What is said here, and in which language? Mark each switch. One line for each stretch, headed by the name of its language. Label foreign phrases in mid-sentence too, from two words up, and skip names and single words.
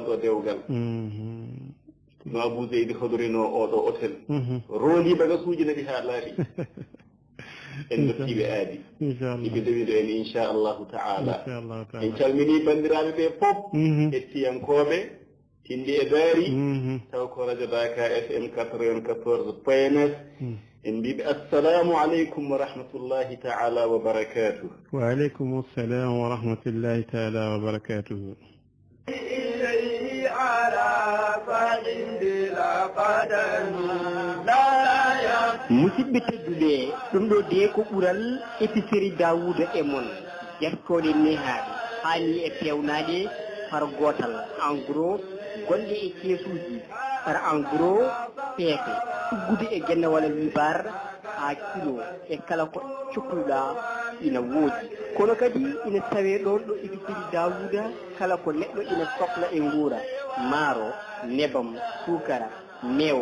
Fula: ɗo dewgal no Abou Zeyd hodorino oɗo hôtel rondi bagasuji naɗi ha laaɓi en dottiɓe aadi iɓe dewiɗo en
Arabic: إن شاء الله تعالى
Fula: en calmini bandiraɓe ɓe fof hettiyankoɓe tindi e daari taw ko radio Dakar FM 94.9 en mbiɓe
Arabic: السلام عليكم ورحمة الله تعالى وبركاته وعليكم السلام ورحمة الله تعالى وبركاته
Fula: musidɓe tedduɓe ɗum ɗo de ko ɓuural épicerie Daouda e mon ƴettoɗe nehaɗe haali e pewnaɗe par gotal
French: en gros
Fula: gonɗe e keesuji
French: par en gros
Fula: peese tuggude e guenne walla libar ha kilo e kala ko cukluɗa ina woodi kono kadi ina tawe ɗon ɗo épicerie Daouda kala ko neɗɗo ina sohla e guura maaro nebam sukara meewo